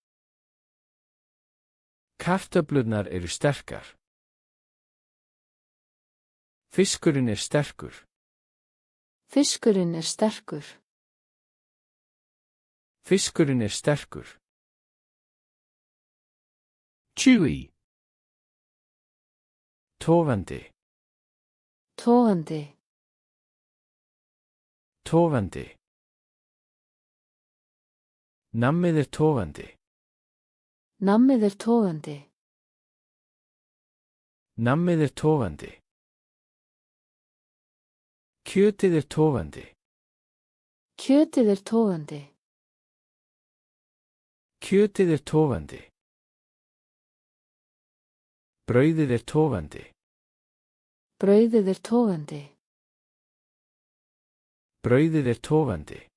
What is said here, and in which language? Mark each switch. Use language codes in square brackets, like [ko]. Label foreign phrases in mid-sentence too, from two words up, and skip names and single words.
[is] Kartöflurnar eru sterkar. Fiskurinn er sterkur. Fiskurinn er sterkur. Fiskurinn er sterkur. [en] Chewy. [is] Tofandi. Togandi. Tofandi. Nammið er tofandi. Nammið er togandi. Nammið er tofandi. Kjötið er tofandi. Kjötið er togandi. Kjötið er tofandi. Brauðið er tofandi. Brauðið er togandi. Brauðið er tofandi.